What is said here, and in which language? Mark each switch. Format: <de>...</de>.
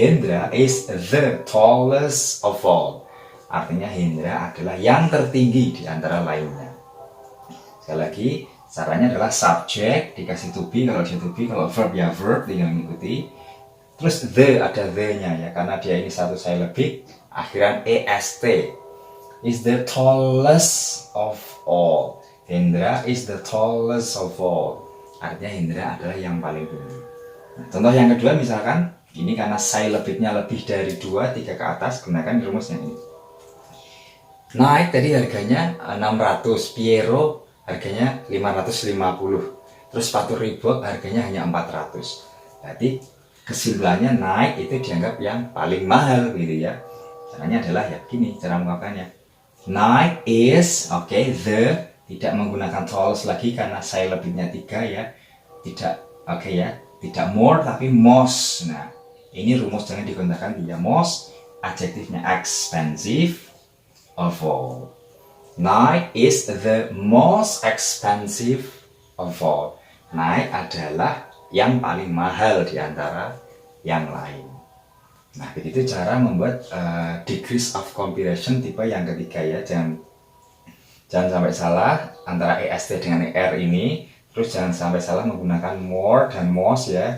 <en>Hendra is the tallest of all.</en> <id>Artinya Hendra adalah yang tertinggi di antara lainnya. Sekali lagi, caranya adalah subject dikasih to be kalau dia to be, kalau verb ya verb tinggal mengikuti. Terus the ada the-nya ya, karena dia ini satu syllabik, akhiran est.</id> <en>Is the tallest of all. Hendra is the tallest of all.</en> <id>Artinya Hendra adalah yang paling tinggi. Nah, contoh yang kedua misalkan, ini karena syllabiknya lebih dari 2, 3 ke atas, gunakan rumus yang ini. Nike tadi harganya 600, Piero harganya 550. Terus sepatu Reebok harganya hanya 400. Berarti kesimpulannya Nike itu dianggap yang paling mahal gitu ya. Caranya adalah ya gini cara mengungkapkannya.</id> <en>Nike is, the,</en> <id>tidak menggunakan tallest lagi karena syllabiknya 3 ya. Tidak, ya. Tidak more tapi most. Nah, ini rumus jangan digunakan dia. Most, adjektifnya</id> <en>expensive of all. Nike is the most expensive of all.</en> <id>Nike adalah yang paling mahal di antara yang lain. Nah, begitu cara membuat degrees of comparison tipe yang ketiga ya. Jangan sampai salah antara est dengan er ini. Terus jangan sampai salah menggunakan more dan most ya.</id>